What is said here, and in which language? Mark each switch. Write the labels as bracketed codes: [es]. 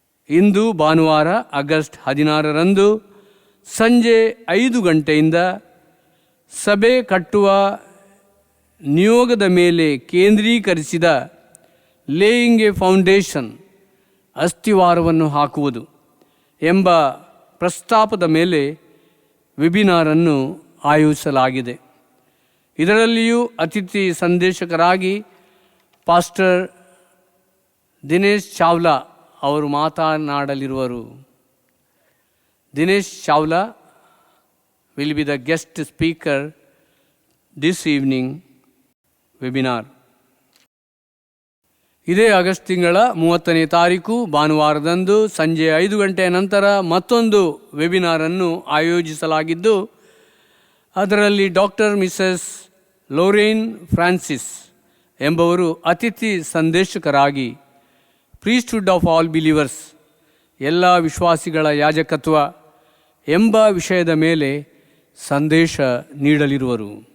[kn] ಇಂದು ಭಾನುವಾರ ಆಗಸ್ಟ್ 16ರಂದು ಸಂಜೆ 5 ಗಂಟೆಯಿಂದ ಸಭೆ ಕಟ್ಟುವ ನಿಯೋಗದ ಮೇಲೆ ಕೇಂದ್ರೀಕರಿಸಿದ [en] laying a foundation, [kn] ಅಸ್ಥಿವಾರವನ್ನು ಹಾಕುವುದು ಎಂಬ ಪ್ರಸ್ತಾಪದ ಮೇಲೆ ವೆಬಿನಾರನ್ನು ಆಯೋಜಿಸಲಾಗಿದೆ. ಇದರಲ್ಲಿಯೂ ಅತಿಥಿ ಸಂದೇಶಕರಾಗಿ ಪಾಸ್ಟರ್ ದಿನೇಶ್ ಚಾವ್ಲಾ ಅವರು ಮಾತನಾಡಲಿರುವರು. [en] Dinesh Chawla will be the guest speaker this evening webinar. [kn] ಇದೇ ಆಗಸ್ಟ್ ತಿಂಗಳ 30ನೇ ತಾರೀಕು ಭಾನುವಾರದಂದು ಸಂಜೆ 5 ಗಂಟೆಯ ನಂತರ ಮತ್ತೊಂದು ವೆಬಿನಾರನ್ನು ಆಯೋಜಿಸಲಾಗಿದ್ದು, ಅದರಲ್ಲಿ ಡಾಕ್ಟರ್ ಮಿಸಸ್ ಲೋರೇನ್ ಫ್ರಾನ್ಸಿಸ್ ಎಂಬವರು ಅತಿಥಿ ಸಂದೇಶಕರಾಗಿ [en] priesthood of all believers, [kn] ಎಲ್ಲ ವಿಶ್ವಾಸಿಗಳ ಯಾಜಕತ್ವ ಎಂಬ ವಿಷಯದ ಮೇಲೆ ಸಂದೇಶ ನೀಡಲಿರುವರು.